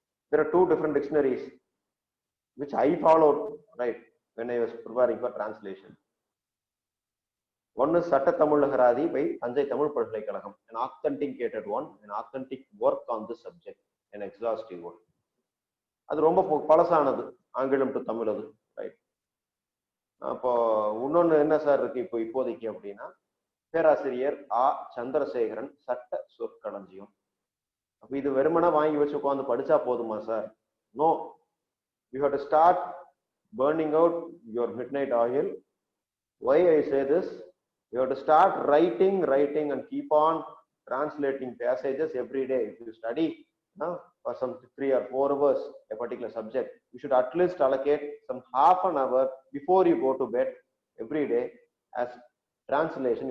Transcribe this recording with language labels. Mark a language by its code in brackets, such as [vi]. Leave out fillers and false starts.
[en] There are 2 different dictionaries which I followed, right, when I was preparing for translation. One is Satta Tamil Nagaradi by Thanjai Tamil Palkalekkalagam, an authenticated one, an authentic work on this subject, an exhaustive one. [ta] அது ரொம்ப பழசானது, ஆங்கிலம் to Tamil அது, right. அப்போ இன்னொன்று என்ன sir இருக்கு இப்போதைக்கு அப்படின்னா, பேராசிரியர் ஆ சந்திரசேகரன் சட்ட சொற்களஞ்சியம். அப்ப இது வெறுமனா வாங்கி வச்சு உட்காந்து படிச்சா போதுமா sir? [en] No, you have to start burning out your midnight oil. Why I say this? You have to start writing and keep on translating passages every day. If you study for some 3 or 4 hours a particular subject, you should at least allocate some half an hour before you go to bed every day as translation.